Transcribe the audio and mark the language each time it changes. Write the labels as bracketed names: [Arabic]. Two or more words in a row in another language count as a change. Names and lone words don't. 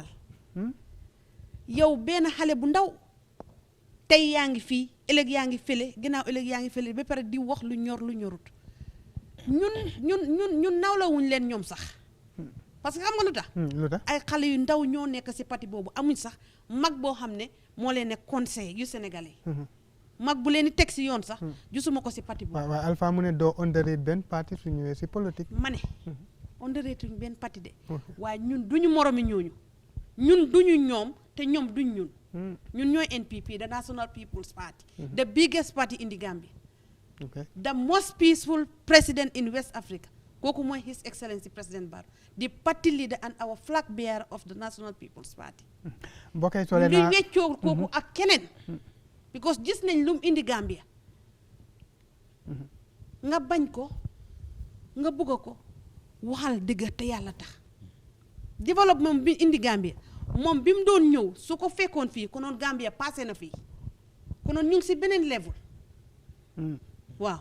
[Wolof] yow benn xale bu ndaw tey yaa ngi fii ëllëg yaa ngi fële ginnaaw ëllëg yaa ngi fële ba pare di wax lu ñor lu ñorut ñun nawlawuñ leen ñoom sax [French] parce que [Wolof] xam nga lu tax ay xale yu ndaw ñoo nekk si parti boobu amuñ sax mag boo xam ne moo leen ne conseil yu sénégalais mag bu leen di teg si yoon sax gisuma ko si parti boobu. waaw Alpha mu ne doo underrate benn parti su ñëwee si politique. ma ne underrate tuñ benn parti de waaye ñun duñu moromi ñooñu ñun duñu ñoom te ñoom duñ ñun ñun ñooy [English] NPP the National People's Party the biggest party in the Gambia the most peaceful president in West Africa [Wolof] kooku mooy [English] His Excellency President Barrow the party leader and our flag bearer of the National People's Party [Wolof] bokkee soo leen luy weccoo kooku ak keneen because gis nañ lu mu indi Gambia nga bañ ko nga bëgg ko waxal dëgg te yàlla tax développement bi indi Gambia moom bi mu doon ñëw su ko fekkoon fii konoon Gambia passé na fii konoon ñu ngi si beneen level waaw